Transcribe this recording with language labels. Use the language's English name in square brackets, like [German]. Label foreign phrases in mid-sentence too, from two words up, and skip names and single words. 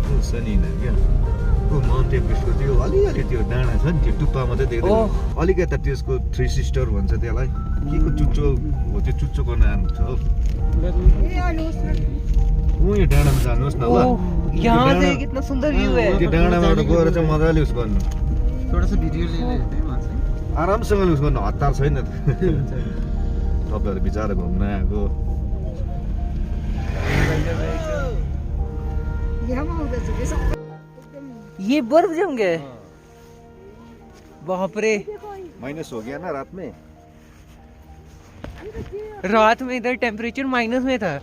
[Nepali] छ नि यिनीहरू क्या माउन्ट एभरेस्टको त्यो अलिअलि त्यो डाँडा छ नि त्यो टुप्पा मात्रै देख्दैन अलिकता त्यसको [English] three sister [Nepali] भन्छ त्यसलाई के को चुच्चो हो त्यो चुच्चोको नाम छ हौ यो डाँडामा जानुहोस् न ल [Hindi] यहाँ से कितना सुंदर व्यू है [Nepali] त्यो डाँडाबाट गएर चाहिँ मजाले उस गर्नु [Hindi] थोड़ा सा वीडियो ले लेते हैं वहाँ से [Nepali] आरामसँगले उस गर्नु हतार छैन त तपाईँहरू बिचारा घुम्न आएको [Hindi] ये बर्फ जम गया है बाप रे माइनस हो गया ना रात में रात में इधर टेम्परेचर माइनस में था